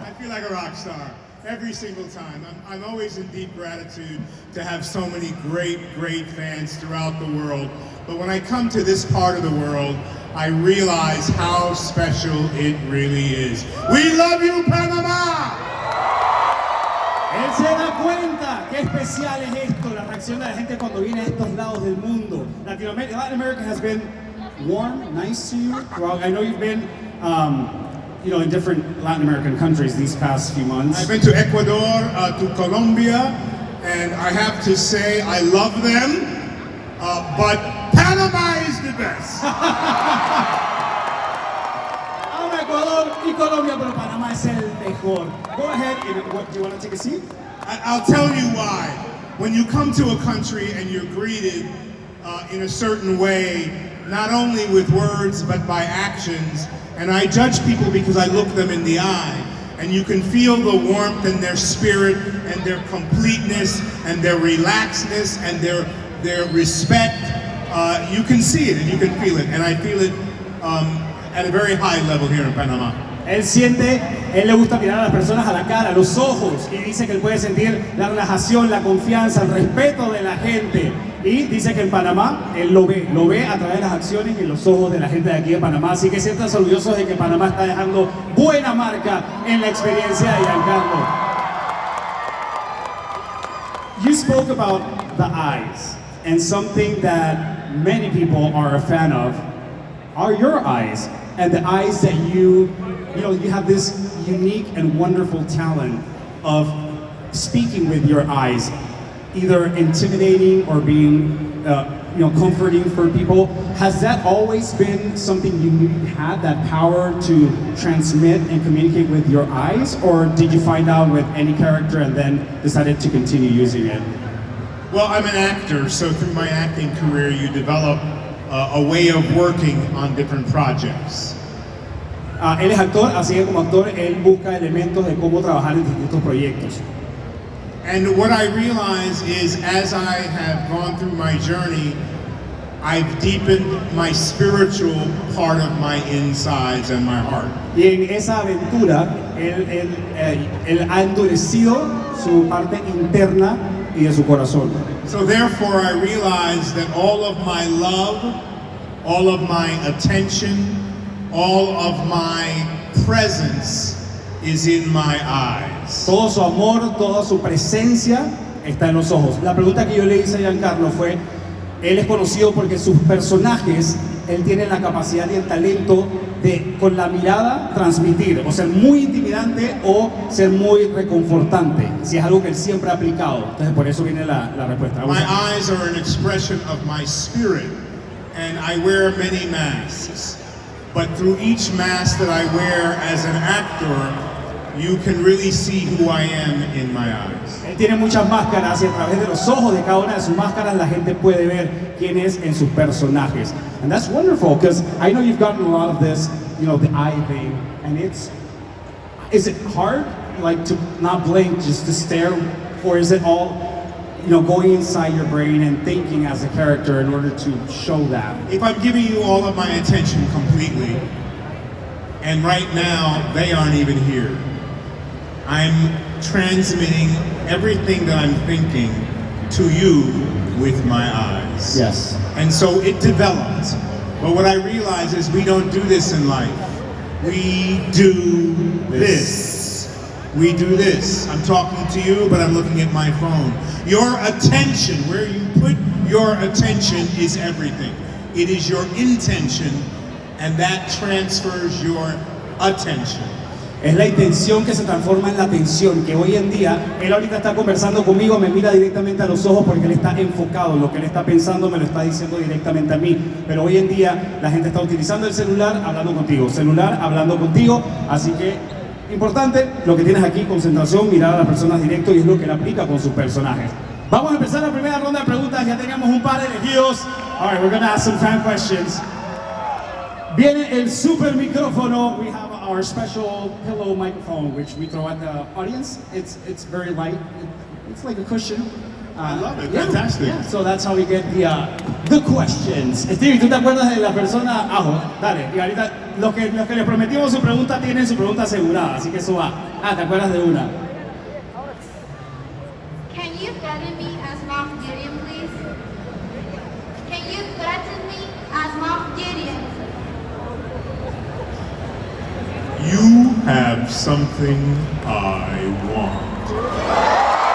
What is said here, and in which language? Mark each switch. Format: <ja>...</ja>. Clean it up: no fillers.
<en>I feel like a rock star every single time. I'm always in deep gratitude to have so many great fans throughout the world. But when I come to this part of the world, I realize how special it really is. We love you, Panamá!</en> <es>Él se da cuenta qué especial es esto, la reacción de la gente cuando viene a estos lados del mundo.</es> <en>Latin America has been warm, nice to you. Well, I know you've been, in different Latin American countries these past few months. I've been to Ecuador, to Colombia, and I have to say I love them, but Panama is the best.</en> <es>Amo Ecuador y Colombia, pero Panamá es el mejor.</es> <en>Go ahead, do you want to take a seat? I'll tell you why. When you come to a country and you're greeted in a certain way, not only with words but by actions, and I judge people because I look them in the eye, and you can feel the warmth in their spirit and their completeness and their relaxedness and their respect. You can see it and you can feel it, and I feel it at a very high level here in Panama.</en> <es>Él le gusta mirar a las personas a la cara, a los ojos, y dice que él puede sentir la relajación, la confianza, el respeto de la gente. Y dice que en Panamá él lo ve a través de las acciones y los ojos de la gente de aquí de Panamá. Así que siéntanse orgullosos de que Panamá está dejando buena marca en la experiencia de Giancarlo.</es> <en>You spoke about the eyes, and something that many people are a fan of are your eyes, and the eyes that you have this unique and wonderful talent of speaking with your eyes, either intimidating or being, comforting for people. Has that always been something you had, that power to transmit and communicate with your eyes, or did you find out with any character and then decided to continue using it? Well, I'm an actor, so through my acting career, you develop a way of working on different projects.</en> <es>Él es actor, así que como actor él busca elementos de cómo trabajar en distintos proyectos.</es> <en>And what I realize is, as I have gone through my journey, I've deepened my spiritual part of my insides and my heart.</en> <es>Y en esa aventura, él ha endurecido su parte interna y de su corazón.</es> <en>So therefore, I realize that all of my love, all of my attention, all of my presence is in my eyes.</en> <es>Todo su amor, toda su presencia está en los ojos. La pregunta que yo le hice a Giancarlo fue, él es conocido porque sus personajes, él tiene la capacidad y el talento de con la mirada transmitir, o ser muy intimidante o ser muy reconfortante, si es algo que él siempre ha aplicado. Entonces por eso viene la respuesta.</es> <en>My eyes are an expression of my spirit, and I wear many masks. But through each mask that I wear as an actor, you can really see who I am in my eyes.</en> <es>Él tiene muchas máscaras y a través de los ojos de cada una de sus máscaras la gente puede ver quién es en sus personajes.</es> <en>And that's wonderful, because I know you've gotten a lot of this, the eye thing, and is it hard, like, to not blink, just to stare, or is it all, going inside your brain and thinking as a character in order to show that? If I'm giving you all of my attention completely, and right now they aren't even here, I'm transmitting everything that I'm thinking to you with my eyes. Yes. And so it developed. But what I realize is we don't do this in life. We do this. we do this. I'm talking to you, but I'm looking at my phone. Your attention, where you put your attention is everything. It is your intention, and that transfers your attention.</en> <es>Es la intención que se transforma en la atención, que hoy en día, él ahorita está conversando conmigo, me mira directamente a los ojos porque él está enfocado, lo que él está pensando me lo está diciendo directamente a mí, pero hoy en día la gente está utilizando el celular hablando contigo, así que importante lo que tienes aquí, concentración, mirar a las personas directo y es lo que él aplica con sus personajes. Vamos a empezar la primera ronda de preguntas, ya tenemos un par elegidos.</es> <en>Alright, we're gonna ask some fan questions.</en> <es>Viene el super micrófono.</es> <en>We have our special pillow microphone, which we throw at the audience. It's very light. It's like a cushion. I love it. Yeah, Fantastic. yeah, so that's how we get the questions.</en> <es>Stevie, ¿tú te acuerdas de la persona? Dale. Y ahorita los que les prometimos su pregunta tienen su pregunta asegurada, así que eso va. ¿Te acuerdas de una?</es> <en>Can you threaten me as Moff Gideon, please? Can you threaten me as Moff Gideon? You have something I want.</en>